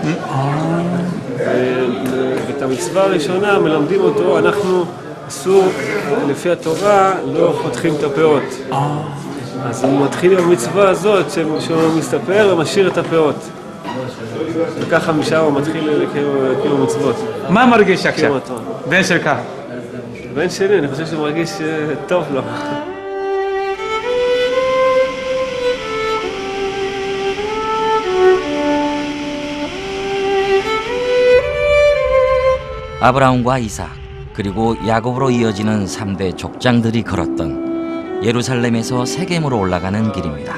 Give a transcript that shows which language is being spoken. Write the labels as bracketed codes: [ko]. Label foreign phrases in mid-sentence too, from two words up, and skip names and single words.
[he] ואת המצווה הראשונה מלמדים אותו, אנחנו אסור, לפי התורה, לא חותכים את הפאות. אז הוא מתחיל עם המצווה הזאת, שהוא מסתפר ומשאיר את הפאות. וככה משם הוא מתחיל לקיים מצוות. מה מרגיש עכשיו? קיום התורה. בן שלך. בן שלי, אני חושב שהוא מרגיש טוב לו. [ko] 아브라함과 이삭 그리고 야곱으로 이어지는 3대 족장들이 걸었던 예루살렘에서 세겜으로 올라가는 길입니다.